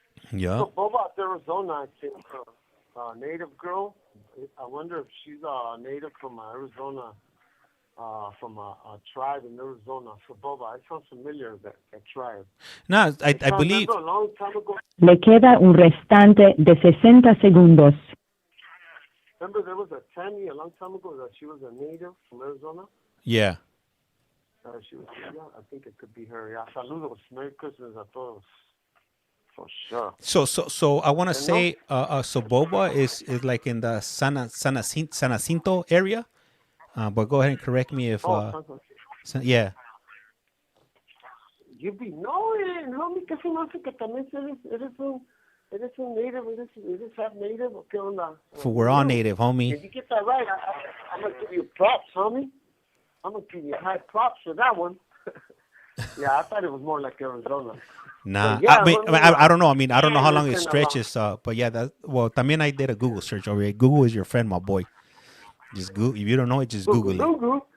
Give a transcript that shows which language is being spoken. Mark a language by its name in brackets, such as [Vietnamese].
[English] Yeah. So Boba, Arizona, I think, native girl. I wonder if she's a native from Arizona, from a tribe in Arizona. So Boba, it sounds familiar, that tribe. No, I believe. A long time ago. [Spanish] Le queda un restante de 60 segundos. [English] Remember there was a Tammy a long time ago that she was a native from Arizona? Yeah. She was, I think it could be her. Yeah, [Spanish] saludos. [English] Merry Christmas [Spanish] a todos. [English] For sure. So I want to say, so Boba is like in the San Jacinto area. But go ahead and correct me if. Yeah. You be knowing, homie, [Spanish] que se me hace que también eres un native, eres half native, ¿o qué onda? [English] We're all native, homie. If you get that right, I'm going to give you props, homie. I'm going to give you high props for that one. Yeah, I thought it was more like Arizona. Nah, yeah, I don't know. I mean, I don't know how long it stretches. But yeah, también I did a Google search over here. Google is your friend, my boy. Just Google. If you don't know it, just Google it.